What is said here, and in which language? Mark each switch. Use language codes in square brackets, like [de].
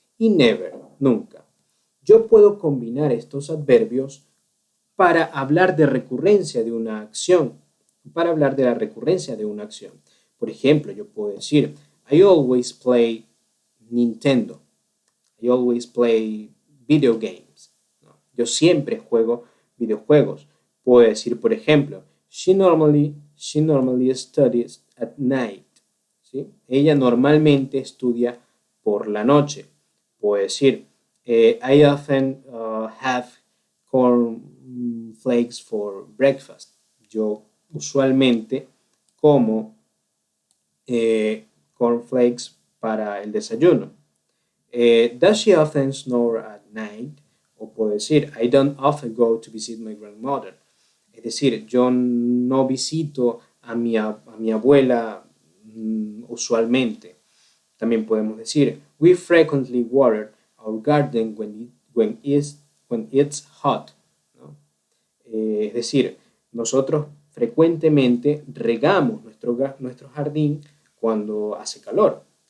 [es] Y never, nunca. Yo puedo combinar estos adverbios para hablar de recurrencia de una acción, para hablar de la recurrencia de una acción. Por ejemplo, yo puedo decir, [en] I always play Nintendo. I always play video games. [es] ¿No? Yo siempre juego videojuegos. Puedo decir, por ejemplo, [en] she normally studies at night. [es] ¿Sí? Ella normalmente estudia por la noche. Puedo decir, [en] I often have corn flakes for breakfast. [es] Yo usualmente como cornflakes para el desayuno. [en] Does she often snore at night? [es] O puedo decir, [en] I don't often go to visit my grandmother. [es] Es decir, yo no visito a mi abuela usualmente. También podemos decir, [en] we frequently water our garden when it's hot. [es] ¿No? Es decir, nosotros frecuentemente regamos nuestro jardín cuando hace calor.